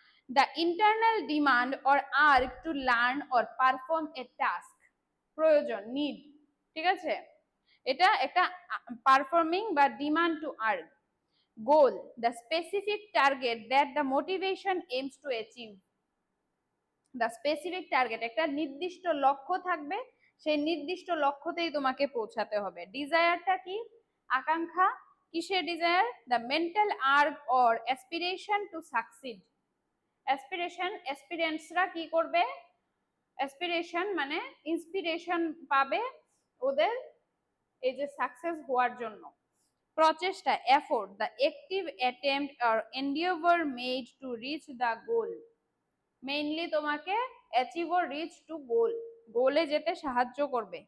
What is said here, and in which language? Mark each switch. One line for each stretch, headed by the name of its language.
English: The internal demand or urge to learn or perform a task, প্রয়োজন, need,
Bangla: ঠিক আছে।
English: এটা একটা পারফর্মিং বা demand to earn. Goal, the specific target that the motivation aims to achieve. The specific target,
Bangla: একটা নির্দিষ্ট লক্ষ্য থাকবে, সেই নির্দিষ্ট লক্ষ্যতেই তোমাকে পৌঁছাতে হবে। ডিজায়ারটা কি, আকাঙ্ক্ষা, কিসের desire,
English: the mental urge or aspiration to succeed.
Bangla: Aspiration, অ্যাসপিরেন্টসরা কি করবে, অ্যাসপিরেশন মানে ইন্সপিরেশন পাবে ওদের এই যে সাকসেস হওয়ার জন্য।
English: প্রচেষ্টা, effort, the active attempt or endeavour made to reach the goal, mainly তোমাকে achieve or reach to goal,
Bangla: গোলে যেতে সাহায্য করবে।